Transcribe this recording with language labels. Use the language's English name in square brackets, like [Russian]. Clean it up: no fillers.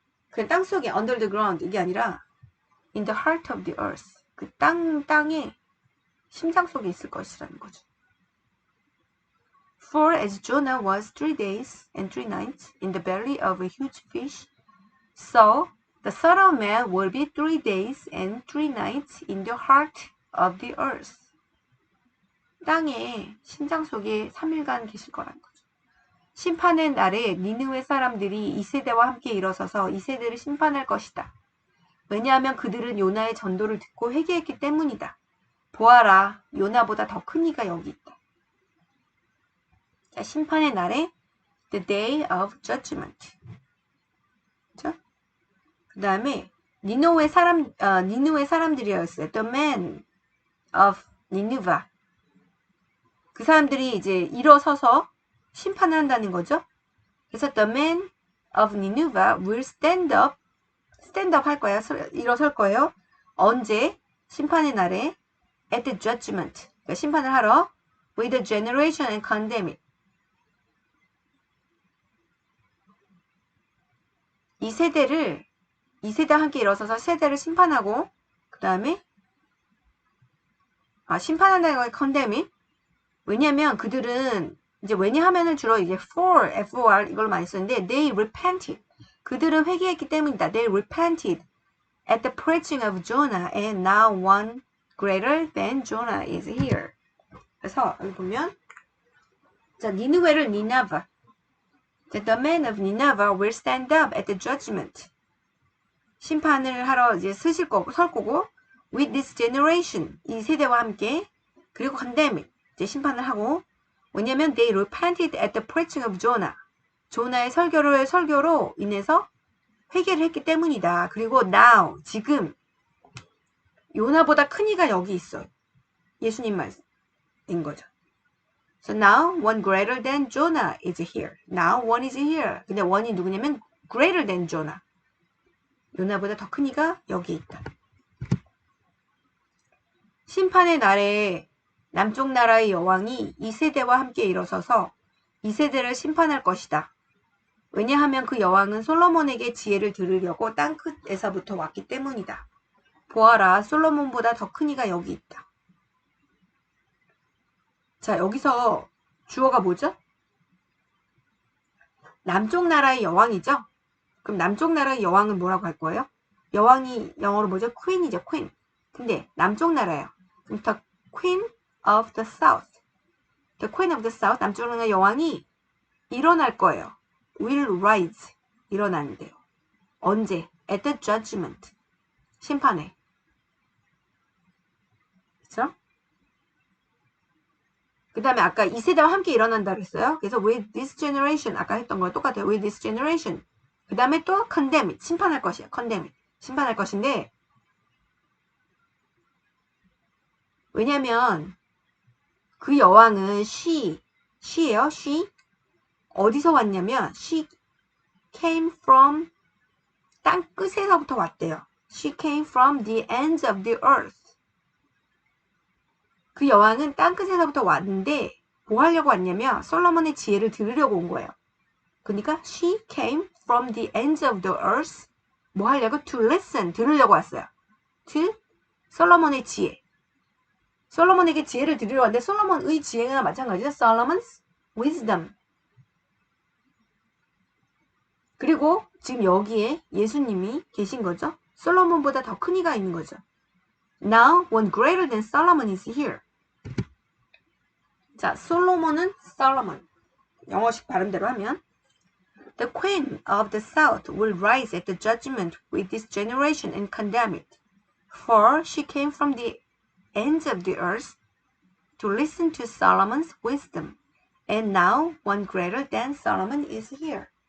[Korean] 그 땅속에 [English] under the ground [Korean] 이게 아니라 [English] in the heart of the earth. [Korean] 그 땅의 심장 속에 있을 것이라는 거죠. [English] For as Jonah was 3 days and 3 nights in the belly of a huge fish, so the Son of Man will be 3 days and 3 nights in the heart of the earth. [Korean] 땅의 심장 속에 3일간 계실 거라는 거죠. 심판의 날에 니느웨 사람들이 이 세대와 함께 일어서서 이 세대를 심판할 것이다. 왜냐하면 그들은 요나의 전도를 듣고 회개했기 때문이다. 보아라, 요나보다 더 큰 이가 여기 있다. 자, 심판의 날에 the day of judgment. 그렇죠? 그 다음에 니느웨 사람들이었어요. [English] The men of Nineveh. [Korean] 그 사람들이 이제 일어서서 심판을 한다는 거죠. 그래서 [English] the men of Nineveh will stand up [Korean] 할 거예요. 일어설 거예요. 언제? 심판의 날에 [English] at the judgment. [Korean] 그러니까 심판을 하러 [English] with the generation and condemn it. [Korean] 이 세대와 함께 일어서서 세대를 심판하고 그 다음에 심판한다는 거에 condemn. 왜냐면 그들은 이제 왜냐하면은 주로 이제 [English] for, for [Korean] 이걸 많이 쓰는데 [English] they repented. [Korean] 그들은 회개했기 때문이다. [English] They repented at the preaching of Jonah and now one greater than Jonah is here. [Korean] 그래서 여기 보면 자 니느웨를 니나바. [English] The men of Nineveh will stand up at the judgment. [Korean] 심판을 하러 이제 설 거고 [English] with this generation [Korean] 이 세대와 함께 그리고 [English] condemn it. [Korean] 이제 심판을 하고 왜냐면 [English] they repented at the preaching of Jonah. [Korean] 조나의 설교로 인해서 회개를 했기 때문이다. 그리고 now 지금 요나보다 큰 이가 여기 있어요. 예수님 말씀인 거죠. [English] So now one greater than Jonah is here. Now one is here. [Korean] 근데 one이 누구냐면 [English] greater than Jonah. [Korean] 요나보다 더 큰 이가 여기 있다. 심판의 날에 남쪽 나라의 여왕이 이 세대와 함께 일어서서 이 세대를 심판할 것이다. 왜냐하면 그 여왕은 솔로몬에게 지혜를 들으려고 땅끝에서부터 왔기 때문이다. 보아라, 솔로몬보다 더 큰 이가 여기 있다. 자, 여기서 주어가 뭐죠? 남쪽 나라의 여왕이죠? 그럼 남쪽 나라의 여왕은 뭐라고 할 거예요? 여왕이 영어로 뭐죠? queen이죠, queen. 근데 남쪽 나라예요. 그럼 [English] the queen of the south. The queen of the south, [Korean] 남쪽 나라의 여왕이 일어날 거예요. [English] will rise. [Korean] 일어나는데요. 언제? [English] at the judgment. [Korean] 심판에. 그쵸? 그 다음에 아까 이 세대와 함께 일어난다 그랬어요. 그래서 [English] with this generation. [Korean] 아까 했던 거랑 똑같아요. [English] with this generation. [Korean] 그 다음에 또 [English] condemn it. [Korean] 심판할 것이에요. [English] condemn it. [Korean] 심판할 것인데 왜냐면 그 여왕은 she예요. [English] she. [Korean] 어디서 왔냐면 [English] she came from [Korean] 땅 끝에서부터 왔대요. [English] She came from the ends of the earth. [Korean] 그 여왕은 땅 끝에서부터 왔는데 뭐 하려고 왔냐면 솔로몬의 지혜를 들으려고 온 거예요. 그러니까 [English] she came from the ends of the earth. [Korean] 뭐 하려고? [English] To listen. [Korean] 들으려고 왔어요. To 솔로몬의 지혜. 솔로몬에게 지혜를 들으려고 왔는데 솔로몬의 지혜가 마찬가지죠. [English] Solomon's wisdom. [Korean] 그리고 지금 여기에 예수님이 계신 거죠. 솔로몬보다 더 큰 이가 있는 거죠. [English] Now one greater than Solomon is here. [Korean] 자, 솔로몬은 Solomon. 영어식 발음대로 하면 [English] The queen of the south will rise at the judgment with this generation and condemn it. For she came from the ends of the earth to listen to Solomon's wisdom. And now one greater than Solomon is here.